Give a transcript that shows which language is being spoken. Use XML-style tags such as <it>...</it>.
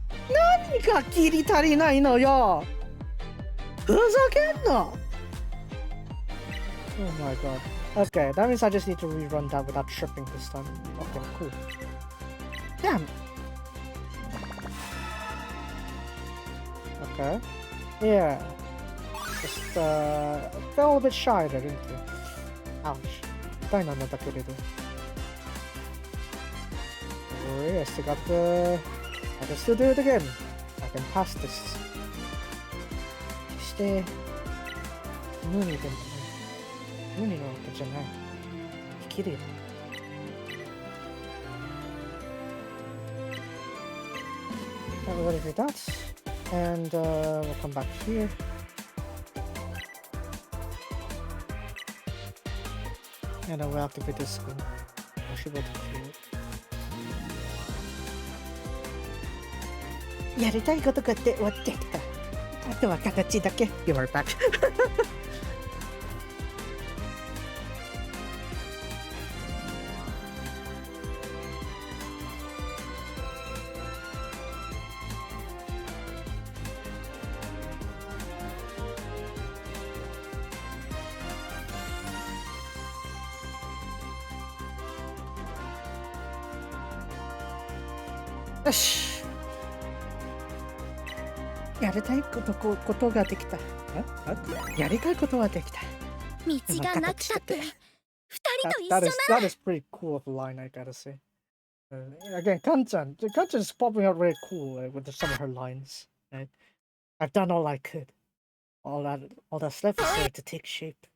<ja>何が切り足りないのよ。ふざけんな。</ja> <en>Oh my god. Okay, that means I just need to rerun that without tripping this time. Okay, cool. Damn. Okay. Yeah. Just fell a bit shy there, didn't you? Ouch.</en> <ja>痛いなんだけれど。</ja> <en>Oh yes, I can still do it again. I can pass this.</en> <ja>決して無理でもない。無理なわけじゃない。できるよ。</ja> <en>We're ready for that. And we'll come back here. And then we'll activate this one. I should be able to clear it.</en> <ja>やりたいことが終わってきた。あとは形だけ。</ja> <en>You are back.</en> <ja>よし。やりたいことができた。やりたいことはできた。道がなくたって二人と一緒</ja> <en>That</en> <ja>な</ja> <en>is</en> <ja>ら。</ja> <en>that is pretty cool of a line, I gotta say. Again, Kanchan is popping out very cool with some of her lines. Right? I've done all I could. All that's left is there to take shape.</en>